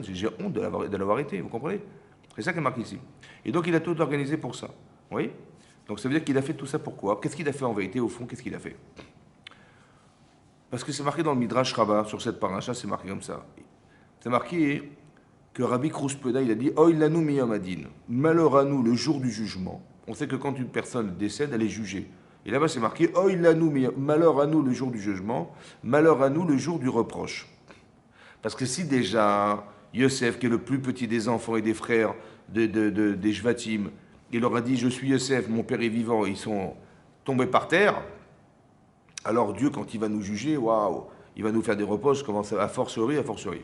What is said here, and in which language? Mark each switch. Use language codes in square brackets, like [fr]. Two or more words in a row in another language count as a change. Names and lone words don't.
[fr] J'ai honte de l'avoir été, vous comprenez? C'est ça qui est marqué ici. Et donc il a tout organisé pour ça. Oui. Donc ça veut dire qu'il a fait tout ça pourquoi? Qu'est-ce qu'il a fait en vérité, au fond? Qu'est-ce qu'il a fait? Parce que c'est marqué dans le Midrash Rabbah, sur cette paracha, c'est marqué comme ça. C'est marqué que Rabbi Krouspeda, il a dit [he] אוי לנו מיום הדין, [fr] malheur à nous le jour du jugement. On sait que quand une personne décède, elle est jugée. Et là-bas, c'est marqué [he] אוי לנו מיום, [fr] malheur à nous le jour du jugement, malheur à nous le jour du reproche. Parce que si déjà Yosef, qui est le plus petit des enfants et des frères des Shvatim, il leur a dit je suis Yosef, mon père est vivant, ils sont tombés par terre, alors Dieu, quand il va nous juger, waouh, il va nous faire des reproches, commence à fortiori, à fortiori.